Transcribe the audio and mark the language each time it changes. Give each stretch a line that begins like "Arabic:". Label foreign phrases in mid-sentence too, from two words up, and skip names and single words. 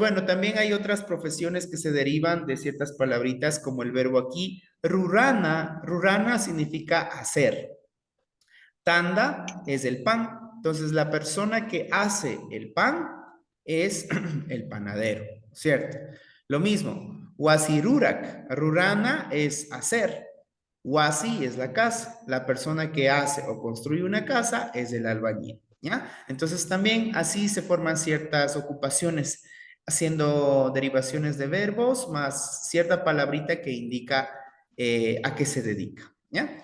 Spanish: Bueno, también hay otras profesiones que se derivan de ciertas palabritas, como el verbo aquí.
Quechua: Rurana, rurana
Spanish: significa hacer. Tanda es el pan. Entonces, la persona que hace el pan es el panadero, ¿cierto? Lo mismo,
Quechua: wasirurak, rurana
Spanish: es hacer. Wasi es la casa. La persona que hace o construye una casa es el albañil, ¿ya? Entonces, también así se forman ciertas ocupaciones, haciendo derivaciones de verbos más cierta palabrita que indica a qué se dedica, ¿ya?